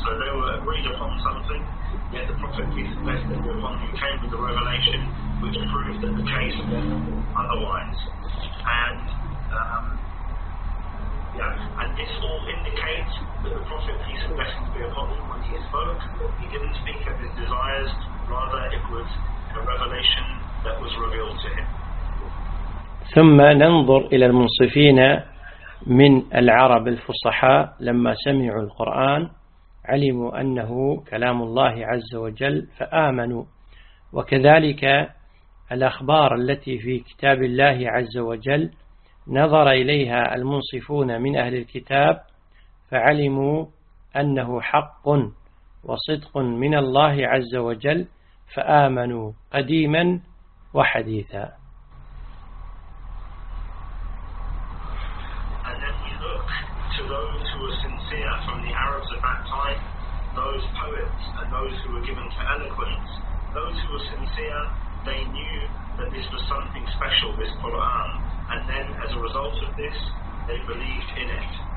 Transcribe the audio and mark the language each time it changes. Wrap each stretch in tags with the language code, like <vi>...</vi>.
<en>So they were agreed upon something. Yet the Prophet, peace and blessings be upon him, came with a revelation which proved that the case was otherwise. And this all indicates that the Prophet, peace and blessings be upon him, when he spoke, he didn't speak of his desires, rather it was a revelation that was revealed to him.</en> <ar>ثم ننظر إلى المنصفين من العرب الفصحاء، لما سمعوا القرآن علموا أنه كلام الله عز وجل فآمنوا، وكذلك الأخبار التي في كتاب الله عز وجل نظر إليها المنصفون من أهل الكتاب فعلموا أنه حق وصدق من الله عز وجل فآمنوا قديما وحديثا.</ar> <en>From the Arabs of that time, those poets and those who were given to eloquence, those who were sincere, they knew that this was something special, this Quran, and then as a result of this, they believed in it.</en>